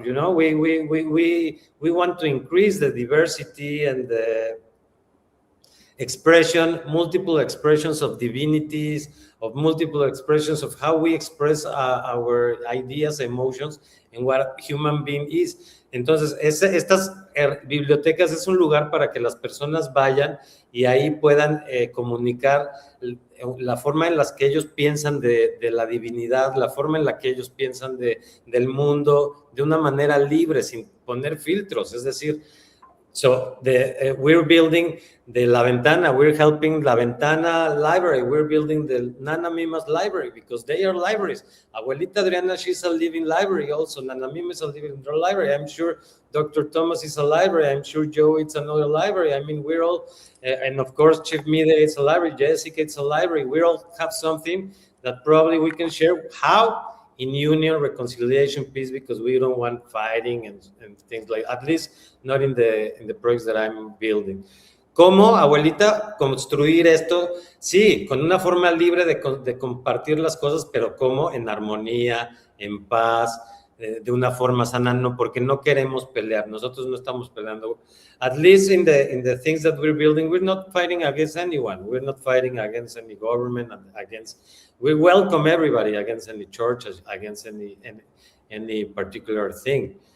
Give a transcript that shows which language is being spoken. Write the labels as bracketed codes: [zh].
[en] You know, we want to increase the diversity and the expression, multiple expressions of divinities, of multiple expressions of how we express our ideas, emotions, and what human being is. [es] Entonces, estas bibliotecas es un lugar para que las personas vayan y ahí puedan comunicar la forma en la que ellos piensan de la divinidad, la forma en la que ellos piensan del mundo, de una manera libre, sin poner filtros. Es decir, [en] so we're building the La Ventana, we're helping La Ventana library, we're building the Nana Mima's library because they are libraries. Abuelita Adriana, she's a living library also. Nana Mima is a living library. I'm sure Dr. Thomas is a library. I'm sure Joe is another library. I mean, we're all, and of course, Chief Midegah is a library. Jessica, it's a library. We all have something that probably we can share. How? In union, reconciliation, peace, because we don't want fighting and things like, at least not in the projects that I'm building. [es] ¿Cómo, abuelita, construir esto? Sí, con una forma libre de compartir las cosas, pero ¿cómo? En armonía, en paz, de una forma sana, no, porque no queremos pelear. Nosotros no estamos peleando. [en] At least in the things that we're building, we're not fighting against anyone. We're not fighting against any government, we welcome everybody, against any church, against any particular thing.